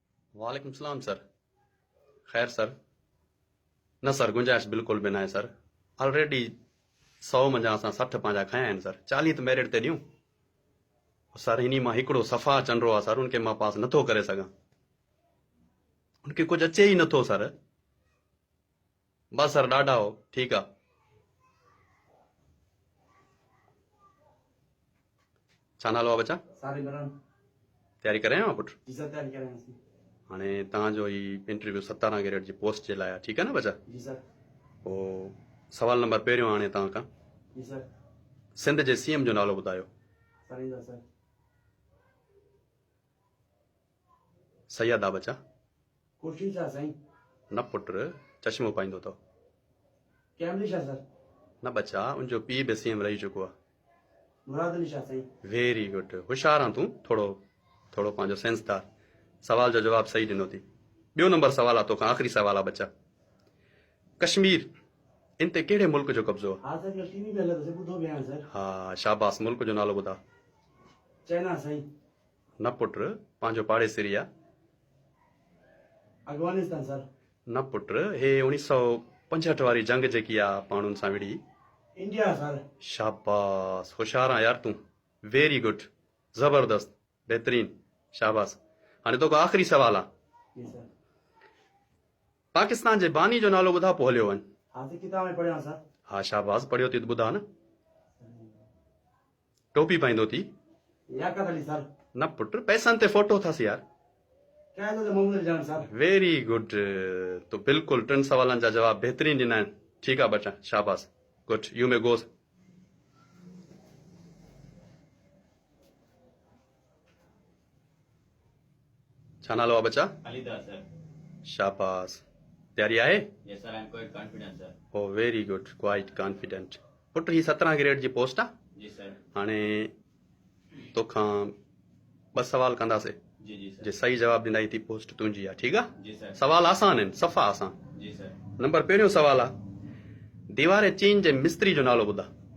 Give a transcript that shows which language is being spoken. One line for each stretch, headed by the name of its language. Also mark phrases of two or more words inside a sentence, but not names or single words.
Sindhi: वालेकुम सलाम सर। खैर सर। न सर गुंजाइश बिल्कुल भी न आहे सर। ऑलरेडी 100 मंझां असां 60 पंहिंजा खया आहिनि सर। 40 त मेरिट ते ॾियूं सर। इन्ही मां हिकिड़ो सफ़ा चंडो आहे सर, उनखे मां पास नथो करे सघां। उनखे कुझु अचे ई नथो सर। बस सर ॾाढा हो। ठीकु आहे। छा नालो आहे बच्चा? सारे बरन तयारी करे आहियो पुटु?
Urdu: جی سر تیاری کر رہے ہیں.
Sindhi: हाणे तव्हांजो ही इंटरव्यू 17 ग्रेड जी पोस्ट जे लाइ आहे, ठीकु आहे न बच्चा? जी सर। पोइ सवाल नंबर पहिरियों हाणे तव्हां खां जी सर। सिंध जे सीएम जो नालो ॿुधायो। सरिंदा सर। सैयद आहे बच्चा। खुर्शीद शाह साईं। न पुटु, चश्मो पाईंदो अथव। कैमली शाह सर। न बच्चा, उनजो पीउ बि सीएम रही चुको आहे। मुराद अली शाह साईं।
English: very good,
Sindhi: होशियार आहे तूं। थोरो थोरो पंहिंजो सेंसदार। सवाल जो जवाब सही ॾिनो थी। ॿियो नंबर सवाल आहे तोखां, आख़िरी सवाल आहे बच्चा। कश्मीर इन ते कहिड़े मुल्क जो कब्ज़ो आहे?
Urdu: ہاں سر، یہ ٹی وی پہ لگا سے
Sindhi: ॿुधो बि आहियां
Urdu: सर।
Sindhi: हा शाबाश। मुल्क जो नालो ॿुधा। चाइना साईं। न पुटु, पंहिंजो पाड़ेसिरी आहे। अफगानिस्तान सर। न पुटु, हे 1965 वारी जंग जेकी आहे पाणुनि सां विड़ी। इंडिया सर। शाबाश, होशियार आहे यार तूं।
English: very good,
Sindhi: ज़बरदस्त, बहितरीन, शाबाश। हाणे तोखां आख़िरी सवाल आहे। जी सर। पाकिस्तान जे बानी जो नालो ॿुधा पोइ हलियो वञ। हाँ सर, किताब में पढ़िया सर। हा शाबाश, पढ़ियो थी त ॿुधा न। टोपी पाईंदो थी? याकत अली सर। न पुटु, पैसनि ते फोटो अथसि यार।
Urdu: کیا ہے تو محمد جان سر.
English: very good.
Sindhi: तो बिल्कुलु 3 सवालनि जा जवाब बहितरीन ॾिना आहिनि। ठीकु आहे बच्चा, शाबाश, गुड,
English: you may go.
Sindhi: छा नालो आहे बच्चा?
English: Alida sir.
Sindhi: शाबाश। तयारी आहे?
English: Yes sir, I am quite confident sir. oh very good, quite confident.
Sindhi: पुटु ही 17 ग्रेड जी पोस्ट आहे। जी sir. हाणे तोखां 2 सवाल कंदासीं। जी जी sir. जे सही जवाब ॾिनाई थी पोस्ट तुंहिंजी आहे, ठीकु आहे? जी sir. सवाल आसान आहिनि, सफ़ा आसान। जी sir. नंबर पहिरियों सवाल आहे, दीवार चीन जे मिस्त्री जो नालो ॿुधा।